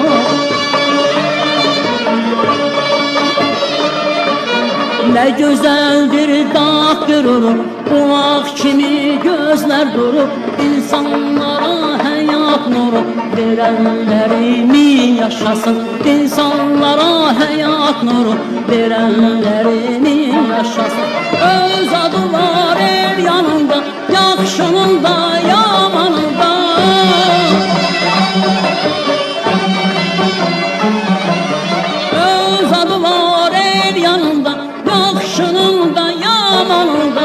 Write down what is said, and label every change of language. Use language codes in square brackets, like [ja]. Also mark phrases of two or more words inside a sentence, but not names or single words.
[tr] Ne güzeldir dağ görür, bu ah kimi gözler durur. İnsanlara hayat nuru verenleri mi yaşasın? İnsanlara hayat nuru verenleri mi yaşasın? [az] Öz adı var el yanında, yaxşının da yamanında. Öz adı var el yanında, yaxşının da yamanında.